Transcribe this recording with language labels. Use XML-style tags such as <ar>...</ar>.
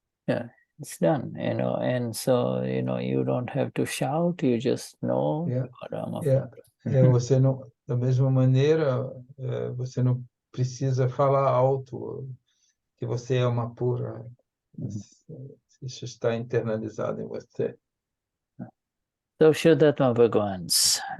<en>Yeah, it's done, and so, you don't have to shout, you just know about Amapura.</en> <pt>Você não, da mesma maneira, você não precisa falar alto que você é Amapura. Isso está internalizado em você.</pt> <en>So, Vishuddhatma Bhagwans.</en>